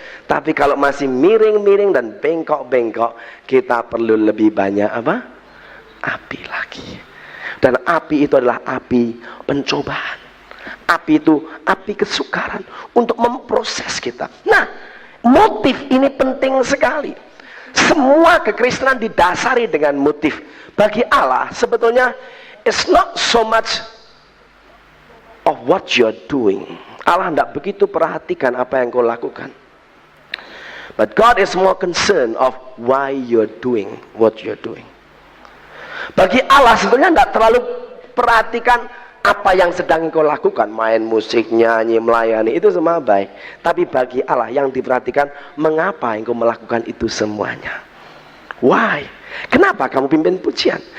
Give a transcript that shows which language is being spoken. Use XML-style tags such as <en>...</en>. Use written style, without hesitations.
<id>Tapi kalau masih miring-miring dan bengkok-bengkok, kita perlu lebih banyak apa? Api lagi. Dan api itu adalah api pencobaan. Api itu api kesukaran untuk memproses kita. Nah, motif ini penting sekali. Semua kekristenan didasari dengan motif. Bagi Allah sebetulnya</id> <en>it's not so much of what you're doing.</en> <id>Allah tidak begitu perhatikan apa yang kau lakukan.</id> <en>But God is more concerned of why you're doing what you're doing.</en> <id>Bagi Allah sebetulnya tidak terlalu perhatikan apa yang sedang kau lakukan, main musik, nyanyi, melayani, itu semua baik. Tapi bagi Allah yang diperhatikan, mengapa engkau melakukan itu semuanya?</id> <en>Why?</en> <id>Kenapa kamu pimpin pujian?</id>